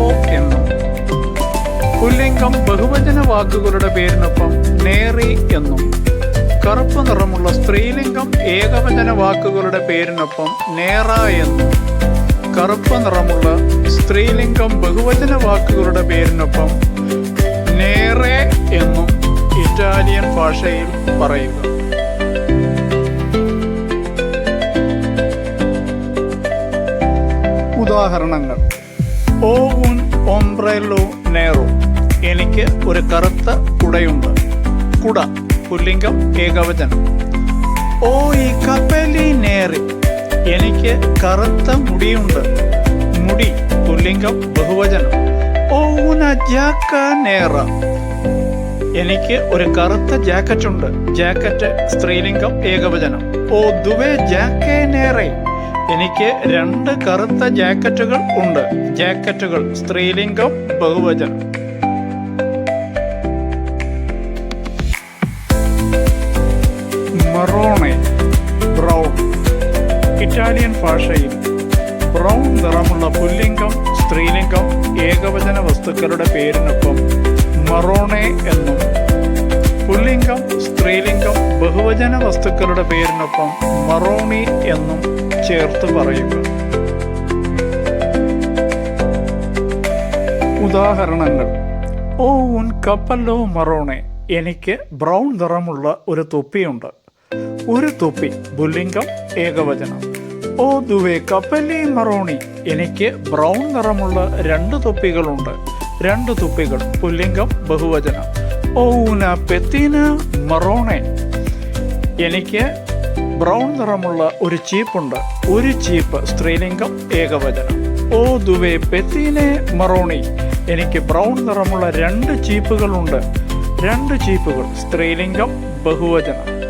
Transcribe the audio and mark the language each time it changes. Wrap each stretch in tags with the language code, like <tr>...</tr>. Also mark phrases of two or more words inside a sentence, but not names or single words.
<ml>എന്നും പുല്ലിംഗം ബഹുവചന വാക്കുകളുടെ പേരിനൊപ്പം നേറി എന്നും കറുപ്പ് നിറമുള്ള സ്ത്രീലിംഗം ഏകവചന വാക്കുകളുടെ പേരിനൊപ്പം നേറ എന്നും കറുപ്പ് നിറമുള്ള സ്ത്രീലിംഗം ബഹുവചന വാക്കുകളുടെ പേരിനൊപ്പം നേറെ എന്നും ഇറ്റാലിയൻ ഭാഷയിൽ പറയുക.</ml> <it>ഉദാഹരണങ്ങൾ: ഓ un ombrello nero,</it> <ml>എനിക്ക് ഒരു കറുത്ത കുടയുണ്ട്, കുട പുല്ലിംഗം ഏകവചനം.</ml> <it>Ho i capelli neri,</it> <ml>എനിക്ക് കറുത്ത മുടിയുണ്ട്, മുടി പുല്ലിംഗം ബഹുവചനം.</ml> <it>ഓ una giacca nera,</it> <ml>എനിക്ക് ഒരു കറുത്ത ജാക്കറ്റുണ്ട്, ജാക്കറ്റ് സ്ത്രീലിംഗം ഏകവചനം.</ml> <it>ഓ due giacche nere,</it> <ml>എനിക്ക് 2 കറുത്ത ജാക്കറ്റുകൾ ഉണ്ട്, ജാക്കറ്റുകൾ സ്ത്രീലിംഗം ബഹുവചനം. മറോണെ, ബ്രൗൺ. ഇറ്റാലിയൻ ഭാഷയിൽ ബ്രൗൺ നിറമുള്ള പുല്ലിംഗം സ്ത്രീലിംഗം ഏകവചന വസ്തുക്കളുടെ പേരിനൊപ്പം മറോണെ എന്നും പുല്ലിംഗം സ്ത്രീലിംഗം ബഹുവചന വസ്തുക്കളുടെ പേരിനൊപ്പം മറോണി എന്നും ചേർത്ത് പറയുക.</ml> <it>ഉദാഹരണങ്ങൾ: ഓ un cappello marrone,</it> <ml>എനിക്ക് ബ്രൗൺ നിറമുള്ള ഒരു തൊപ്പിയുണ്ട്, ഒരു തൊപ്പി പുല്ലിംഗം ഏകവചനം.</ml> <it>ഓ due capelli marroni,</it> <ml>എനിക്ക് ബ്രൗൺ നിറമുള്ള 2 തൊപ്പികളുണ്ട്, 2 തൊപ്പികൾ പുല്ലിംഗം ബഹുവചനം.</ml> <it>ഓ una pettina marrone,</it> <ml>എനിക്ക് ബ്രൗൺ നിറമുള്ള ഒരു ചീപ്പുണ്ട്, ഒരു ചീപ്പ് സ്ത്രീലിംഗം ഏകവചനം.</ml> <it>ഓ due pettine marroni,</it> <ml>എനിക്ക് ബ്രൗൺ നിറമുള്ള 2 ചീപ്പുകളുണ്ട്, 2 ചീപ്പുകൾ സ്ത്രീലിംഗം ബഹുവചനം.</ml>